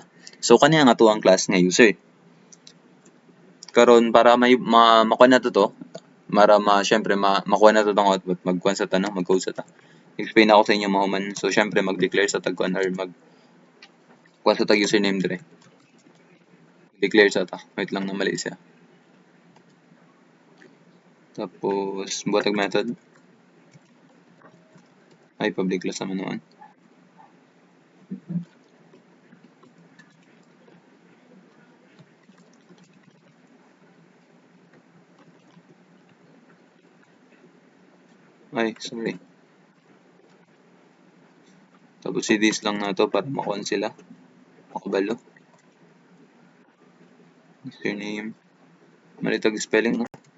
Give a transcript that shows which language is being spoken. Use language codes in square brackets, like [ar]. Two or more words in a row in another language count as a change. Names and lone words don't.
[ceb] So kaniya nga to ang class nga user. Karon para makuha nato to, para syempre makuha nato tong output, magkuha sa tanong, mag-code sa ta. Explain ako sa inyo mahuman. So syempre mag-declare sa tag kuan or kuha sa tag username dire. Declare sa ta. Wait lang na mali siya. Tapos buhat tag method. Ay [en] public class [ceb] naman naman. Ay, sorry. Tapos i-this lang na to para makuha sila. Makabalo. Username. Malitag spelling, no?